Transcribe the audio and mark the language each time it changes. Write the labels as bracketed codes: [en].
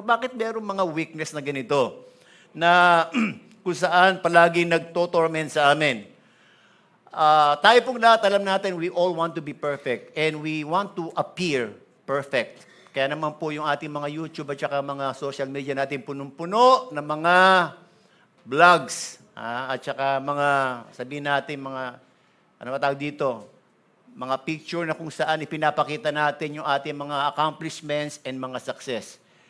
[tl] Bakit meron mga weakness na ganito? Na kung saan palagi nagtotorment sa amin. Tayo pong lahat, alam natin, [en] we all want to be perfect and we want to appear perfect. [tl] Kaya naman po yung ating mga YouTube at saka mga social media natin punong-puno ng mga vlogs. At saka mga, sabihin natin, mga, ano ba tawag dito? Mga picture na kung saan ipinapakita natin yung ating mga accomplishments and mga success.